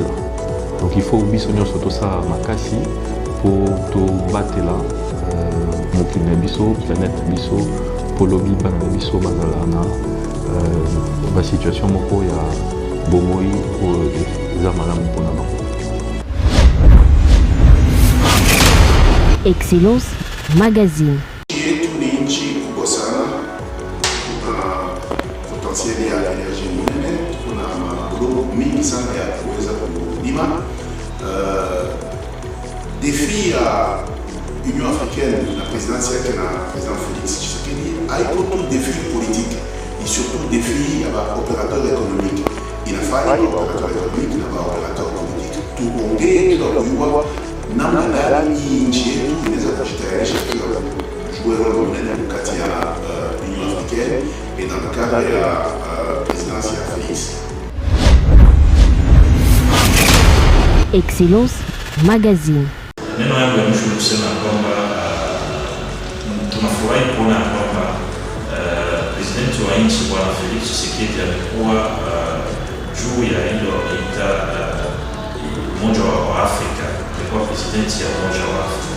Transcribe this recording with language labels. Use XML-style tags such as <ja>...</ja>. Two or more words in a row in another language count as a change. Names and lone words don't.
<fr>Donc il faut</fr> <ln>biso nyonso tosala makasi faut tobatela mokili na biso, planète na biso, polobi bana na biso bazala na ba situation moko ya bomoi eza malamu mpona bango. Excellence Magazine.</ln> <sw>Yetu ni nchi kubwa sana, kuna potensiali ya energy nyingine, kuna magrupu mingi sana ya kuweza kulima. Défi ya Union africaine na présidence yake na président Félix Tshisekedi haiko tu</sw> <fr>défi politique, et surtout défi</fr> <sw>ya</sw> <fr>opérateur économique.</fr> <sw>Inafanya</sw> <fr>opérateur économique</fr> <sw>na</sw> <fr>opérateur politique</fr> <sw>tuongee kwa namna gani nchi yetu inaweza kujitayarisha</sw> <fr>jouer rôle</fr> <sw>mnene kati ya Union africaine</sw> <fr>et dans le cadre</fr> <sw>ya présidence ya Félix. Excellence Magazine. Neno yangu ya mwisho kusema kwamba tunafurahi kuona kwamba presidenti wa nchi Bwana Felix Tshisekedi amekuwa juu ya hilo wanaita Umoja wa Afrika, amekuwa presidenti ya Umoja wa Afrika.</sw>